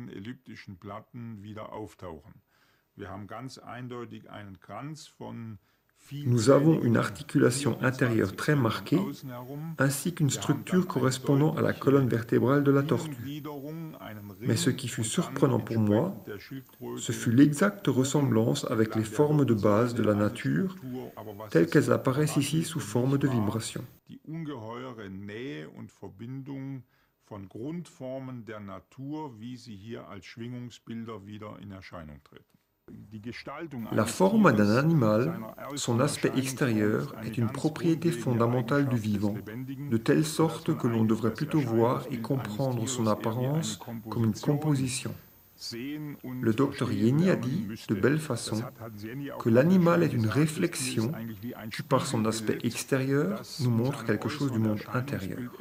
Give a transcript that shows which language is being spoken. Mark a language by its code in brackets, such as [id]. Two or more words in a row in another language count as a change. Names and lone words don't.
[de] Wir haben ganz eindeutig einen Kranz von [fr] Nous avons une articulation intérieure très marquée, ainsi qu'une structure correspondant à la colonne vertébrale de la tortue. Mais ce qui fut surprenant pour moi, ce fut l'exacte ressemblance avec les formes de base de la nature, telles qu'elles apparaissent ici sous forme de vibrations. [de] Von Grundformen der Natur, wie sie hier als Schwingungsbilder wieder in Erscheinung treten. [fr] La forme d'un animal, son aspect extérieur, est une propriété fondamentale du vivant, de telle sorte que l'on devrait plutôt voir et comprendre son apparence comme une composition. Le docteur Jenny a dit, de belle façon, que l'animal est une réflexion qui, par son aspect extérieur, nous montre quelque chose du monde intérieur.